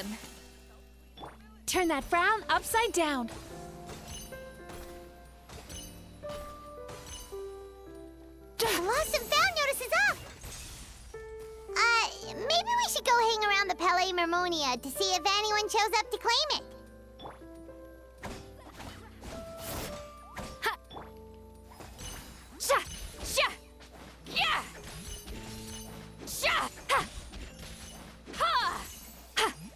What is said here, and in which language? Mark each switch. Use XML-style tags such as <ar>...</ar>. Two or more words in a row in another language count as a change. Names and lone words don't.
<en>Turn that frown upside down. Lost and found notice is up! Maybe we should go hang around the Palais Mermonia to see if anyone shows up to claim it. Ha! Sha! Sha! Yeah! Sha! Ha! Ha! Ha!</en>